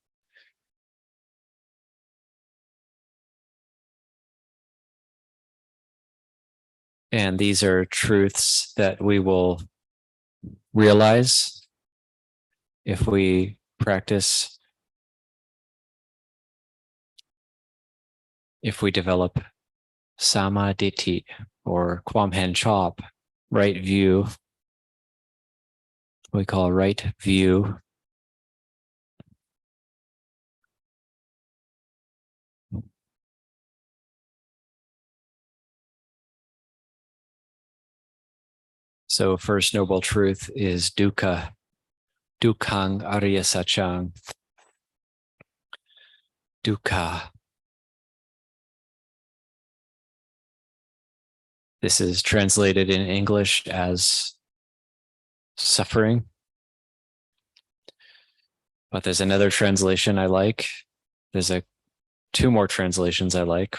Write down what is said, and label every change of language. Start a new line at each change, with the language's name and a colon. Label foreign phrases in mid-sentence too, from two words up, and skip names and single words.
English: And these are truths that we will realize if we practice, if we develop samadhi or
Thai: ความเห็นชอบ,
English: right view, we call right view. So first noble truth is dukkha,
Pali: dukkhang arya sachang,
English: dukkha. This is translated in English as suffering. But there's another translation I like. There's two more translations I like.